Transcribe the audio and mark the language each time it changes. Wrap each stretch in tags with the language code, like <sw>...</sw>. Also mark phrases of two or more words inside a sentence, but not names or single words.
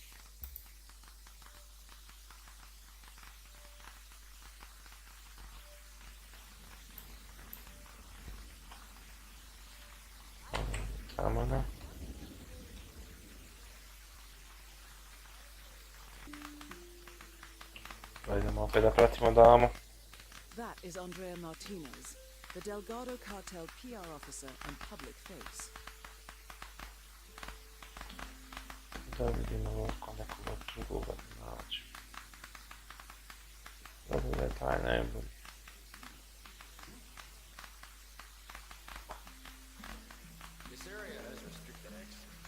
<sr>Tamo da. Idemo opet da pratimo damu.</sr> <en>That is Andrea Martinez, the Delgado cartel PR officer and public face.</en> <sr>Da vidimo oko nekoga drugoga da nađem. Da bude taj najbolji.</sr> <en>This area has restricted access.</en>